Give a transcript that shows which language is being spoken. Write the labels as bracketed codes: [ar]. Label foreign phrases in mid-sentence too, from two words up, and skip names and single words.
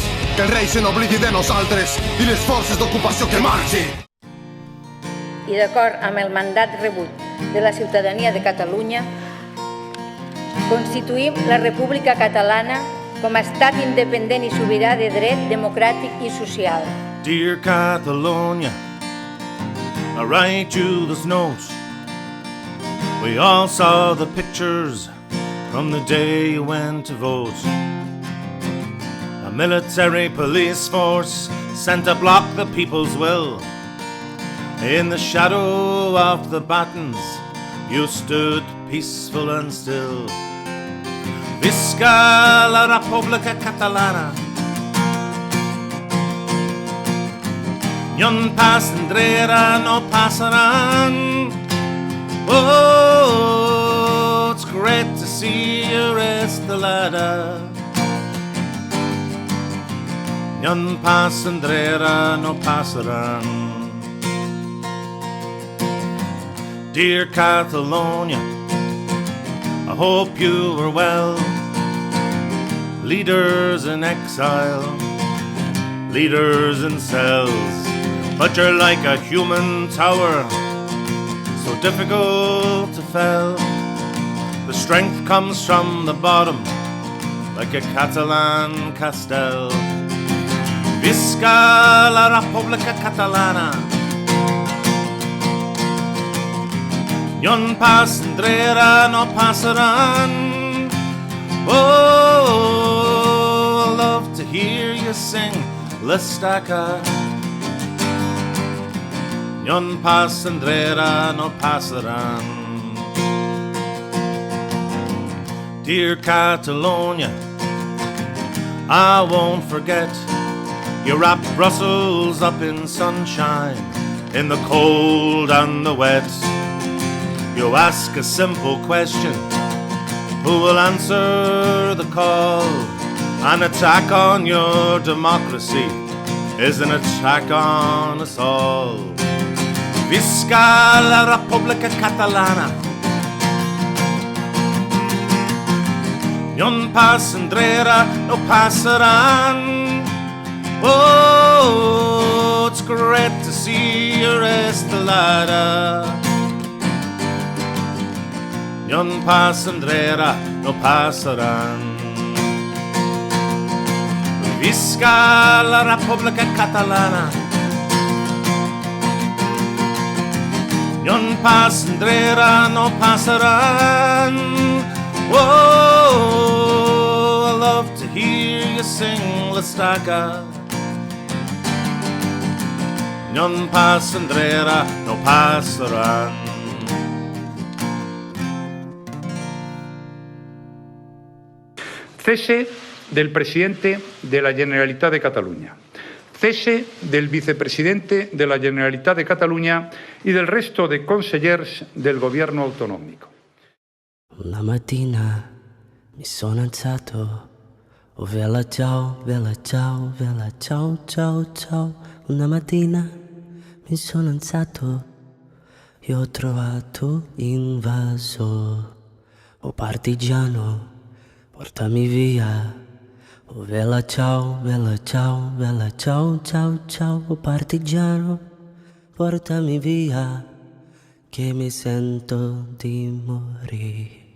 [ca] Que el rei se n'oblidi de nosaltres i les forces d'ocupació que marxin. I d'acord amb el mandat rebut de la ciutadania de Catalunya, constituïm la República Catalana com a estat independent i sobirà de dret democràtic i social. [en] Dear Catalonia, I write you this note. We all saw the pictures from the day you went to vote. A military police force sent to block the people's will. In the shadow of the battens, you stood peaceful and still. [ca] Visca la República Catalana. Ni un pas enrere no passaran. [en] Oh, it's great to see you Estelada. [ca] Ni un pas enrere no passaran. [en] Dear Catalonia, I hope you are well. Leaders in exile, leaders in cells, but you're like a human tower, so difficult to fell. The strength comes from the bottom, like a Catalan castell. [ca] Visca la República Catalana. Ni un pas enrere no passaran. [en] Oh, I love to hear you sing l'estaca. [ca] Ni un pas enrere no passaran. [en] Dear Catalonia, I won't forget. You wrapped Brussels up in sunshine, in the cold and the wet. You ask a simple question, who will answer the call? An attack on your democracy is an attack on us all. [ca] Visca la República Catalana. Ni un pas enrere no passaran. [en] Oh, it's great to see you Estelada. [ca] Ni un pas enrere no passaran. Visca la República Catalana. Ni un pas enrere no passaran. [en] Oh, I love to hear you sing l'estaca. [ca] Ni un pas enrere no passaran. [es] Cese del presidente de la Generalitat de Catalunya. Cese del vicepresidente de la Generalitat de Catalunya y del resto de consellers del gobierno autonómico. [it] Una mattina mi sono alzato, oh vela ciao, ciao, ciao, ciao. Una mattina mi sono alzato e ho trovato invaso, oh partigiano, portami via, oh vela ciao, ciao, ciao, ciao, oh partigiano, portami via, che mi sento di morire.